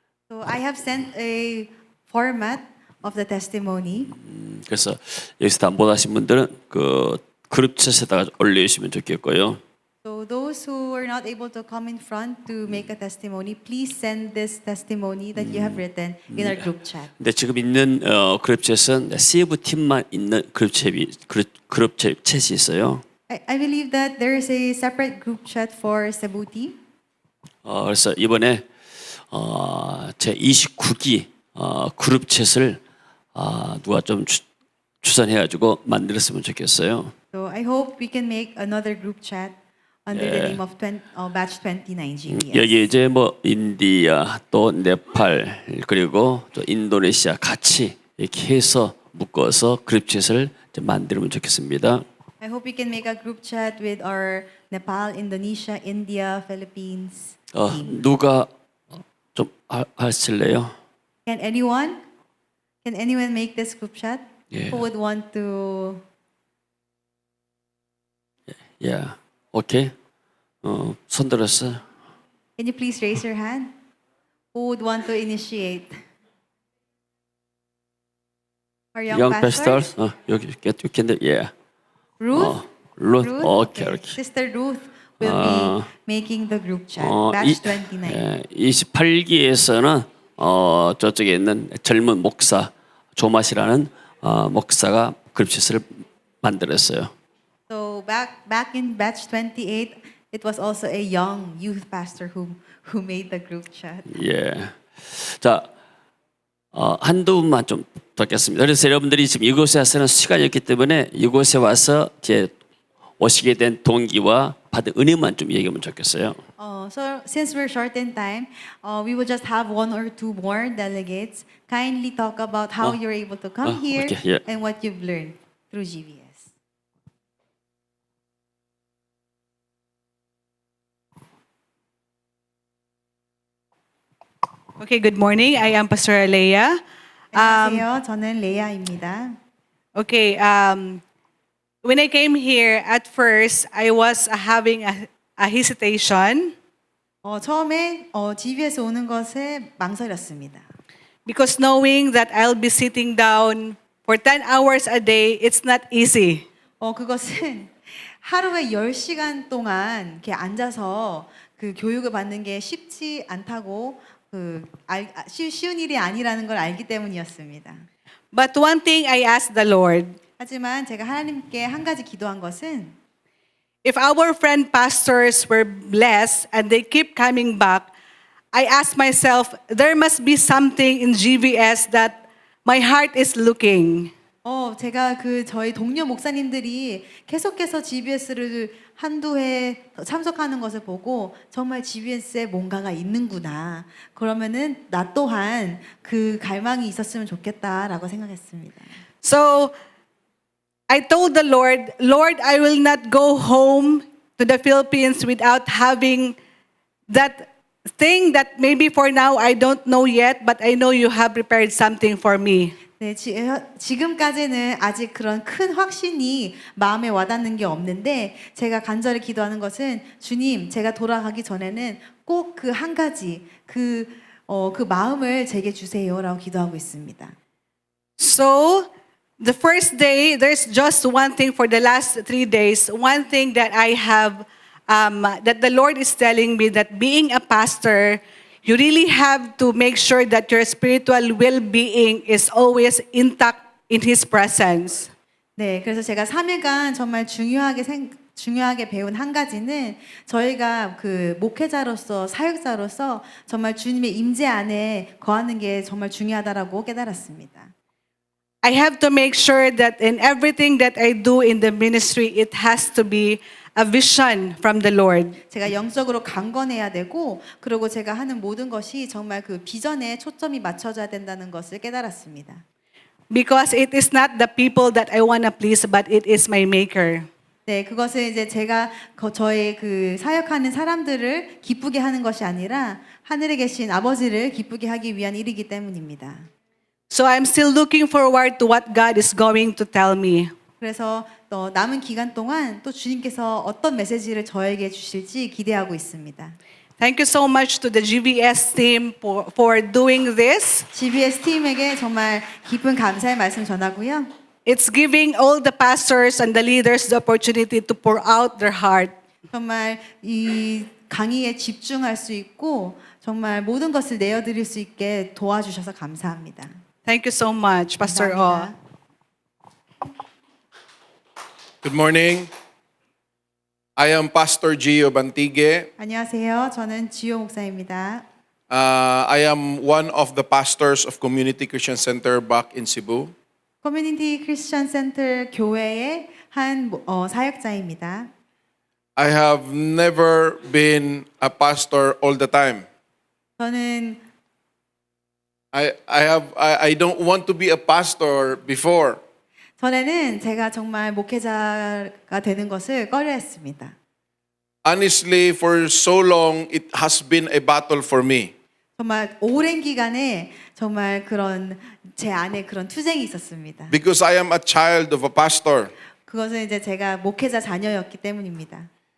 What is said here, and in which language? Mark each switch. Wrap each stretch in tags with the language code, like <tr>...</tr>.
<en>So I have sent a format of the testimony.</en> <ko>그래서 여기서 다 못 하신 분들은 그 그룹 챗에다가 올려주시면 좋겠고요.</ko> <en>So those who are not able to come in front to make a testimony, please send this testimony that you have written in our group chat.</en> <ko>근데 지금 있는 그룹 챗은 세이브 팀만 있는 그룹 챗이 있어요.</ko> <en>I believe that there is a separate group chat for Cebu team.</en> <ko>그래서 이번에 제 29기 그룹 챗을 누가 좀 추천해가지고 만들었으면 좋겠어요.</ko> <en>So I hope we can make another group chat under the name of batch 29 GBS.</en> <ko>여기 이제 뭐 인디아 또 네팔 그리고 또 인도네시아 같이 이렇게 해서 묶어서 그룹 챗을 만들면 좋겠습니다.</ko> <en>I hope we can make a group chat with our Nepal, Indonesia, India, Philippines team.</en> <ko>누가 좀 하실래요?</ko> <en>Can anyone make this group chat? Yeah. Who would want to? Yeah.</en> <ko>오케이. 손 들었어.</ko> <en>Can you please raise your hand? Who would want to initiate? Our young pastors?</en> <ko>여기</ko> <en>you can do. Yeah. Ruth? Ruth. Ruth?</en> <ko>오케이.</ko> <en>Sister Ruth will be making the group chat. Batch 29.</en> <ko>28기에서는 저쪽에 있는 젊은 목사 조마시라는 목사가 그룹챗을 만들었어요.</ko> <en>So back in batch 28, it was also a young youth pastor who made the group chat.</en> <ko>예. 자, 한두 분만 좀 받겠습니다. 그래서 여러분들이 지금 이곳에 와서는 시간이 없기 때문에 이곳에 와서 이제 오시게 된 동기와 받은 은혜만 좀 얘기하면 좋겠어요.</ko> <en>So since we're short in time, we will just have one or two more delegates kindly talk about how you're able to come here okay, yeah. and what you've learned through GVS. Okay, good morning. I am Pastor Alea.</en> <ko>안녕하세요. 저는 레아입니다.</ko> <en>Okay, when I came here, at first, I was having a hesitation</en> <ko>처음에 GVS 오는 것에 망설였습니다.</ko> <en>because knowing that I'll be sitting down for 10 hours a day, it's not easy.</en> <ko>그것은 하루에 10시간 동안 이렇게 앉아서 그 교육을 받는 게 쉽지 않다고 쉬운 일이 아니라는 걸 알기 때문이었습니다.</ko> <en>But one thing I asked the Lord,</en> <ko>하지만 제가 하나님께 한 가지 기도한 것은</ko> <en>if our friend pastors were blessed and they keep coming back, I asked myself, there must be something in GVS that my heart is looking.</en> <ko>제가 저희 동료 목사님들이 계속해서 GBS를 한두 해 참석하는 것을 보고 정말 GBS에 뭔가가 있는구나. 그러면은 나 또한 그 갈망이 있었으면 좋겠다라고 생각했습니다.</ko> <en>So I told the Lord, Lord, I will not go home to the Philippines without having that thing that maybe for now I don't know yet, but I know you have prepared something for me.</en> <ko>네, 지금까지는 아직 그런 큰 확신이 마음에 와닿는 게 없는데 제가 간절히 기도하는 것은 주님, 제가 돌아가기 전에는 꼭 그 한 가지 그 마음을 제게 주세요라고 기도하고 있습니다.</ko> <en>So the first day, there's just one thing for the last 3 days. One thing that I have, that the Lord is telling me that being a pastor, you really have to make sure that your spiritual well-being is always intact in His presence.</en> <ko>네, 그래서 제가 3일간 정말 중요하게 배운 한 가지는 저희가 그 목회자로서 사역자로서 정말 주님의 임재 안에 거하는 게 정말 중요하다라고 깨달았습니다.</ko> <en>I have to make sure that in everything that I do in the ministry, it has to be a vision from the Lord.</en> <ko>제가 영적으로 강건해야 되고 그리고 제가 하는 모든 것이 정말 그 비전에 초점이 맞춰져야 된다는 것을 깨달았습니다.</ko> <en>Because it is not the people that I want to please, but it is my Maker.</en> <ko>네, 그것은 이제 제가 저의 그 사역하는 사람들을 기쁘게 하는 것이 아니라 하늘에 계신 아버지를 기쁘게 하기 위한 일이기 때문입니다.</ko> <en>So I'm still looking forward to what God is going to tell me.</en> <ko>그래서 또 남은 기간 동안 또 주님께서 어떤 메시지를 저에게 주실지 기대하고 있습니다.</ko> <en>Thank you so much to the GVS team for doing this.</en> <ko>GBS 팀에게 정말 깊은 감사의 말씀 전하고요.</ko> <en>It's giving all the pastors and the leaders the opportunity to pour out their heart.</en> <ko>정말 이 강의에 집중할 수 있고 정말 모든 것을 내어드릴 수 있게 도와주셔서 감사합니다.</ko> <en>Thank you so much, Pastor O. Good morning. I am Pastor Gio Bantigue.</en> <ko>안녕하세요. 저는 지효 목사입니다.</ko> <en>I am one of the pastors of Community Christian Center back in Cebu.</en> <ko>커뮤니티 크리스천 센터 교회의 한 사역자입니다.</ko> <en>I have never been a pastor all the time.</en> <ko>저는</ko> <en>I don't want to be a pastor before.</en> <ko>전에는 제가 정말 목회자가 되는 것을 꺼려했습니다.</ko> <en>Honestly, for so long, it has been a battle for me.</en> <ko>정말 오랜 기간에 정말 그런 제 안에 그런 투쟁이 있었습니다.</ko> <en>Because I am a child of a pastor.</en> <ko>그것은 이제 제가 목회자 자녀였기 때문입니다.</ko>